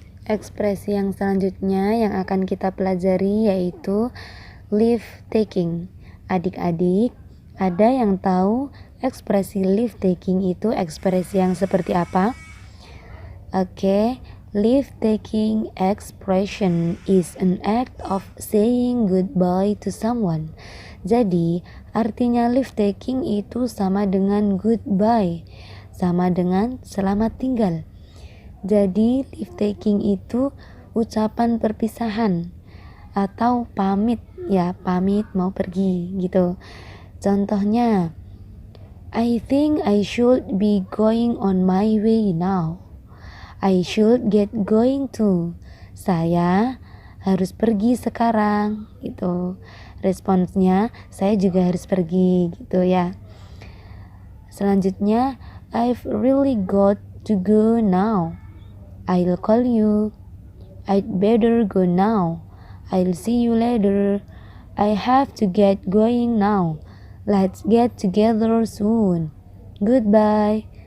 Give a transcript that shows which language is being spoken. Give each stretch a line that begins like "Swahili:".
Indonesian: Ekspresi yang selanjutnya yang akan kita pelajari yaitu leave taking. Adik-adik, ada yang tahu ekspresi leave taking itu ekspresi yang seperti apa?
English: Oke, leave taking expression is an act of saying goodbye to someone.
Indonesian: Jadi, artinya leave taking itu sama dengan goodbye, sama dengan selamat tinggal. Jadi leave taking itu ucapan perpisahan atau pamit, ya pamit mau pergi gitu. Contohnya,
English: I think I should be going on my way now. I should get going too.
Indonesian: Saya harus pergi sekarang gitu. Responsnya, saya juga harus pergi gitu ya. Selanjutnya,
English: I've really got to go now. I'll call you. I'd better go now. I'll see you later. I have to get going now. Let's get together soon. Goodbye.